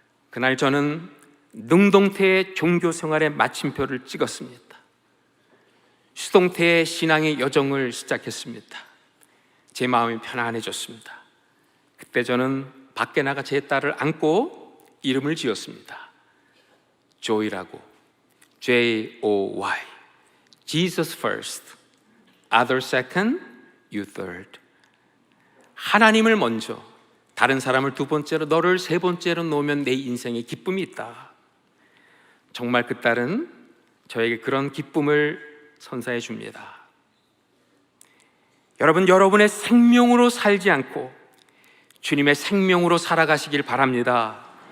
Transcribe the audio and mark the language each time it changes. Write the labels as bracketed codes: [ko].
[ko] 그날 저는 능동태의 종교 생활의 마침표를 찍었습니다. 수동태의 신앙의 여정을 시작했습니다. 제 마음이 편안해졌습니다. 그때 저는 밖에 나가 제 딸을 안고 이름을 지었습니다. 조이라고. J-O-Y. [en] Jesus first, other second, you third. [ko] 하나님을 먼저, 다른 사람을 두 번째로, 너를 세 번째로 놓으면 내 인생에 기쁨이 있다. 정말 그 딸은 저에게 그런 기쁨을 선사해 줍니다. 여러분, 여러분의 생명으로 살지 않고 주님의 생명으로 살아가시길 바랍니다.